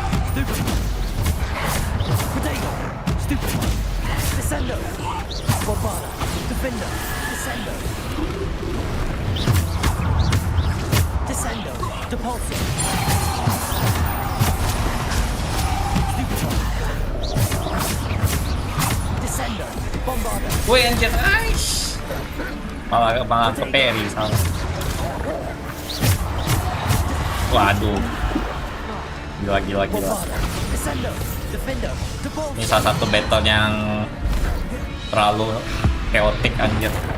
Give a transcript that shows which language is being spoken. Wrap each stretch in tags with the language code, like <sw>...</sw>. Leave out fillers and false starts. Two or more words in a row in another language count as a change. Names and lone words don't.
<id>Stupid. Potato. Stupid. Descendo. Bombada. Defender. Descendo. Descendo. Depulso. Stupid. Descendo. Bombada. Wih anjir, aish. Malah ke parry salah. Waduh. Gila. Ini salah satu battle yang terlalu chaotic anjir.</id>